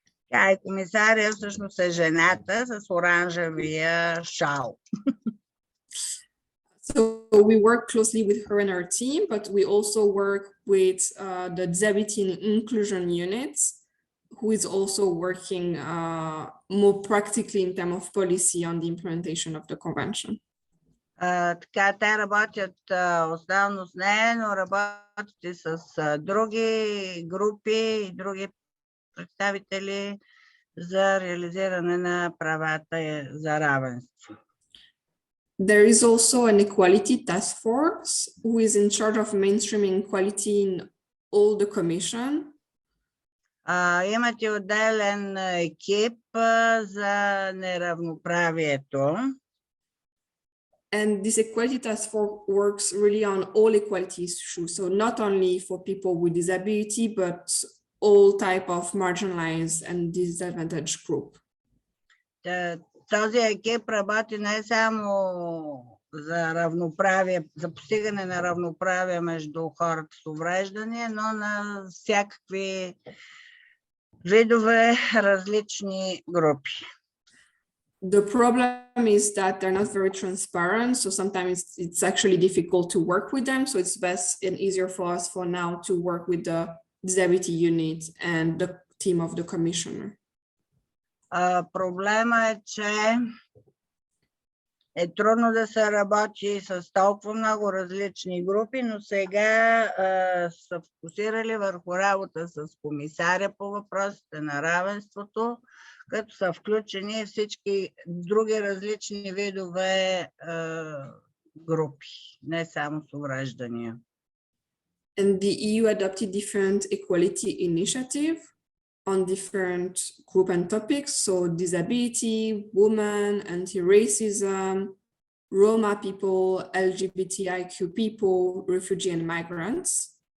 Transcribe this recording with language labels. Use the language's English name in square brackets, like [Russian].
[Bulgarian] Тя е комисария, всъщност е жената с оранжевия шал. [English] So we work closely with her and her team, but we also work with the Disability and Inclusion units, who is also working more practically in terms of policy on the implementation of the convention. [Bulgarian] Така, те работят основно с нея, но работят и с други групи и други представители за реализиране на правата за равенство. [English] There is also an equality task force who is in charge of mainstreaming equality in all the commission. [Bulgarian] Имате отделен екип за неравноправието. [English] And this equality task force works really on all equality issues. So not only for people with disability, but all type of marginalized and disadvantaged group. [Bulgarian] Този екип работи не само за равноправие, за постигане на равноправие между хората с увреждания, но на всякакви видове различни групи. [English] The problem is that they're not very transparent. So sometimes it's actually difficult to work with them. So it's best and easier for us for now to work with the disability unit and the team of the commissioner. [Bulgarian] Проблема е, че е трудно да се работи с толкова много различни групи, но сега са фокусирали върху работа с комисаря по въпросите на равенството, като са включени всички други различни видове групи, не само с увреждания. [English] And the EU adopted different equality initiative on different group and topics. So disability, women, anti-racism, Roma people, LGBTIQ people, refugee and migrants.